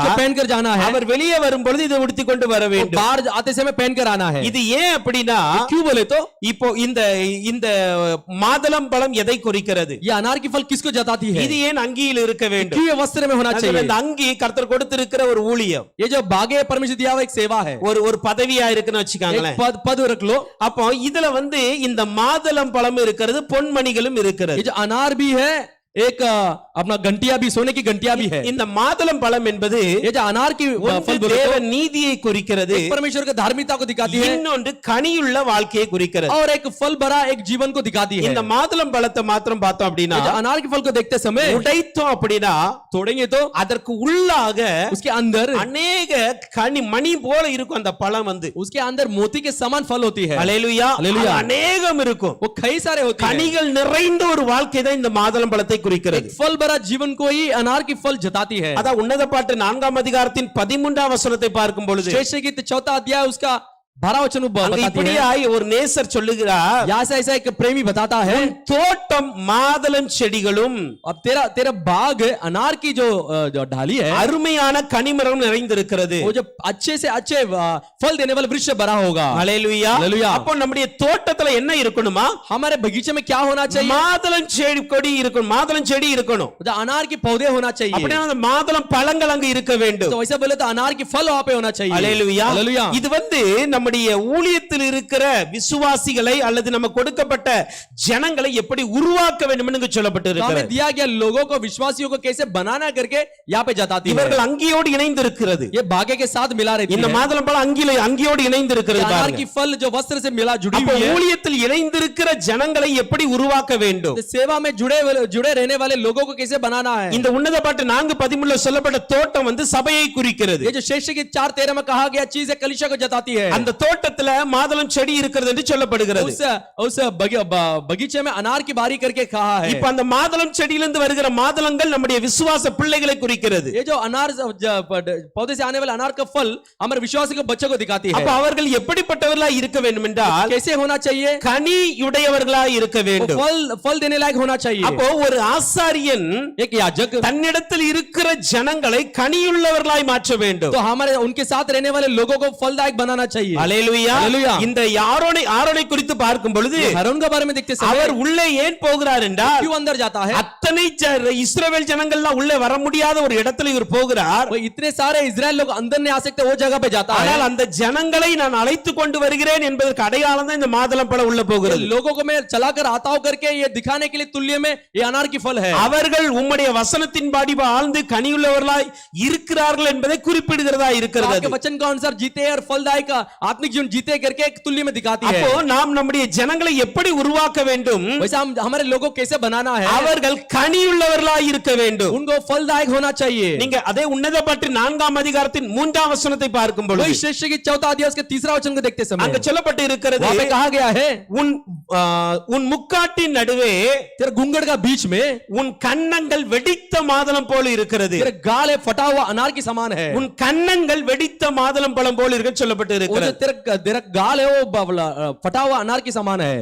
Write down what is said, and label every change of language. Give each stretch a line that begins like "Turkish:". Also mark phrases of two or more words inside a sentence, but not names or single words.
Hindi: इसको पहन कर जाना है,
Tamil: அவர் வெளியே வரும் பொழுது இதை உடுத்தி கொண்டு வர வேண்டும்.
Hindi: बाहर आते समय पहन कर आना है।
Tamil: இது ஏன் அப்படின்னா,
Hindi: क्यों बोले तो
Tamil: இப்போ இந்த மாதளம் பழம் எதை குறிக்கிறது?
Hindi: ये अनार की फल किसको जताती है?
Tamil: இது ஏன் அங்கியில் இருக்க வேண்டும்?
Hindi: क्यों ये वस्त्र में होना
Tamil: அதுல
Hindi: चाहिए?
Tamil: இந்த அங்கி கர்த்தர் கொடுத்திருக்கிற ஒரு ஊழியம்,
Hindi: ये जो बागे परमेश्वर दिया हुआ एक सेवा है,
Tamil: ஒரு பதவியா இருக்குன்னு வச்சுக்காங்களேன்.
Hindi: एक पद रख लो।
Tamil: அப்போ இதுல இந்த மாதளம் பழம் இருக்கிறது, பொன்மணிகளும் இருக்கிறது.
Hindi: ये जो अनार भी है, एक अपना घंटिया भी, सोने की घंटिया भी है।
Tamil: இந்த மாதளம் பழம் என்பது
Hindi: ये जो अनार की फल बोले
Tamil: தேவ
Hindi: तो
Tamil: நீதியை குறிக்கிறது,
Hindi: एक परमेश्वर की धार्मिकता को दिखाती है,
Tamil: இன்னொன்று கனியுள்ள வாழ்க்கையை குறிக்கிறது.
Hindi: और एक फल भरा एक जीवन को दिखाती है।
Tamil: இந்த மாதுளம் பழத்தை மாத்திரம் பார்த்தோம் அப்படின்னா,
Hindi: ये जो अनार के फल को देखते समय
Tamil: உடைத்தோம் அப்படின்னா
Hindi: तोड़ेंगे तो
Tamil: அதற்கு உள்ளாக
Hindi: उसके अंदर
Tamil: அநேக கனி மணி போல இருக்கும். அந்த பழம்
Hindi: उसके अंदर मोती के समान फल होती है।
Tamil: அல்லேலூயா. அல்லேலூயா. அநேகம் இருக்கும்.
Hindi: वो कई सारे होते हैं।
Tamil: கனிகள் நிறைந்த ஒரு வாழ்க்கை தான் இந்த மாதுளம் பழத்தை குறிக்கிறது.
Hindi: एक फल भरा द्वारा जीवन को ही अनार की फल जताती है।
Tamil: அதான் உன்னத பாட்டு 4ஆம் அதிகாரத்தின் 13ஆம் வசனத்தை பார்க்கும் பொழுது
Hindi: श्रेष्ठ गीत 4 अध्याय उसका 12 वचन
Tamil: அங்க
Hindi: बताती है।
Tamil: இப்படியாய் ஒரு நேசர் சொல்லுகிறார்,
Hindi: यहाँ से ऐसा एक प्रेमी बताता है,
Tamil: உன் தோட்டம் மாதளம் செடிகளும்
Hindi: अब तेरा बाग अनार की जो ढाली है,
Tamil: அருமையான கனிமரம் நிறைந்திருக்கிறது.
Hindi: वो जो अच्छे से अच्छे फल देने वाले वृक्ष भरा होगा।
Tamil: ஹல்லேலூயா. ஹல்லேலூயா. அப்போ நம்முடைய தோட்டத்துல என்ன இருக்கணுமா?
Hindi: हमारे बगीचे में क्या होना चाहिए?
Tamil: மாதளம் செடி கொடி இருக்கணும், மாதளம் செடி இருக்கணும்.
Hindi: जो अनार के पौधे होना चाहिए।
Tamil: அப்படியே அந்த மாதளம் பழங்கள் அங்க இருக்க வேண்டும்.
Hindi: तो वैसा बोले तो अनार की फल वहां पे होना चाहिए।
Tamil: ஹல்லேலூயா.
Hindi: हालेलुया।
Tamil: இது நம்முடைய ஊழியத்தில் இருக்கிற விசுவாசிகளை அல்லது நம்ம கொடுக்கப்பட்ட ஜனங்களை எப்படி உருவாக்க வேண்டும் என்று சொல்லப்பட்டு
Hindi: तो हमें
Tamil: இருக்கிறது.
Hindi: दिया गया लोगों को, विश्वासियों को कैसे बनाना करके यहाँ पे जताती है।
Tamil: இவர்கள் அங்கியோடு இணைந்து இருக்கிறது.
Hindi: ये बागे के साथ मिला रहती
Tamil: இந்த
Hindi: है।
Tamil: மாதளம் பழம் அங்கியோடு இணைந்து இருக்கிறது
Hindi: अनार
Tamil: பாருங்க.
Hindi: की फल जो वस्त्र से मिला जुड़ी
Tamil: அப்ப
Hindi: हुई है।
Tamil: ஊழியத்தில் இணைந்திருக்கிற ஜனங்களை எப்படி உருவாக்க வேண்டும்?
Hindi: तो सेवा में जुड़े रहने वाले लोगों को कैसे बनाना है।
Tamil: இந்த உன்னத பாட்டு 4:13 சொல்லப்பட்ட தோட்டம் சபையை குறிக்கிறது.
Hindi: ये जो शेष की 4:13 में कहा गया चीज है कलीसिया को जताती है।
Tamil: அந்த தோட்டத்துல மாதளம் செடி இருக்கிறது என்று சொல்லப்படுகிறது.
Hindi: उस बगीचे में अनार की बारी करके कहा है।
Tamil: இப்ப அந்த மாதளம் செடியிலிருந்து வருகிற மாதளங்கள் நம்முடைய விசுவாச பிள்ளைகளை குறிக்கிறது.
Hindi: ये जो अनार पौधे से आने वाला अनार का फल हमारे विश्वास के बच्चों को दिखाती है।
Tamil: அப்ப அவர்கள் எப்படிப்பட்டவர்களாய் இருக்க வேண்டும் என்றால்
Hindi: कैसे होना चाहिए?
Tamil: கனியுடையவர்களாய் இருக்க வேண்டும்.
Hindi: फल देने लायक होना चाहिए।
Tamil: அப்போ ஒரு ஆசாரியன்
Hindi: एक याजक
Tamil: தன்னிடத்தில் இருக்கிற ஜனங்களை கனியுள்ளவர்களாய் மாற்ற வேண்டும்.
Hindi: तो हमारे उनके साथ रहने वाले लोगों को फलदायक बनाना चाहिए।
Tamil: ஹல்லேலூயா. ஹல்லேலூயா. இந்த ஆரோனை குறித்து பார்க்கும் பொழுது
Hindi: हारून के बारे में देखते समय
Tamil: அவர் உள்ளே ஏன் போகிறார் என்றால்
Hindi: क्यों अंदर जाता है?
Tamil: அத்தனை இஸ்ரவேல் ஜனங்கள்லாம் உள்ளே வர முடியாத ஒரு இடத்துல இவர் போகிறார்.
Hindi: वो इतने सारे इजराइल लोग अंदर नहीं आ सकते, वो जगह पे जाता है।
Tamil: ஆனால் அந்த ஜனங்களை நான் அழைத்து கொண்டு வருகிறேன் என்பதற்கு அடையாளம் தான் இந்த மாதுளம் பழம் உள்ள போகிறது.
Hindi: लोगों को मैं चलाकर आता हूं करके ये दिखाने के लिए तुल्य में ये अनार की फल है।
Tamil: அவர்கள் உம்முடைய வசனத்தின்படி வாழ்ந்து கனியுள்ளவர்களாய் இருக்கிறார்கள் என்பதை குறிப்பிடுகிறதா இருக்கிறது.
Hindi: आपके वचन के अनुसार जीते और फलदायक आत्मिक जीवन जीते करके एक तुल्य में दिखाती है।
Tamil: அப்போ நாம் நம்முடைய ஜனங்களை எப்படி உருவாக்க வேண்டும்?
Hindi: वैसे हम हमारे लोगों को कैसे बनाना है?
Tamil: அவர்கள் கனியுள்ளவர்களாய் இருக்க வேண்டும்.
Hindi: उनको फलदायक होना चाहिए।
Tamil: நீங்க அதே உன்னத பாட்டு 4ஆம் அதிகாரத்தின் 3ஆம் வசனத்தை பார்க்கும் பொழுது
Hindi: वही श्रेष्ठ की 4 अध्याय उसके 3रा वचन को देखते समय
Tamil: அங்க சொல்லப்பட்டு இருக்கிறது,
Hindi: वहां पे कहा गया है
Tamil: உன் முக்காட்டின் நடுவே
Hindi: तेरे घूंघट का बीच में
Tamil: உன் கன்னங்கள் வெடித்த மாதுளம் போல இருக்கிறது.
Hindi: तेरे गाल फटा हुआ अनार की समान है।
Tamil: உன் கன்னங்கள் வெடித்த மாதுளம் பழம் போல இருக்கு சொல்லப்பட்டு
Hindi: वो जो
Tamil: இருக்கிறது.
Hindi: तेरा गाल है वो फटा हुआ अनार की समान है।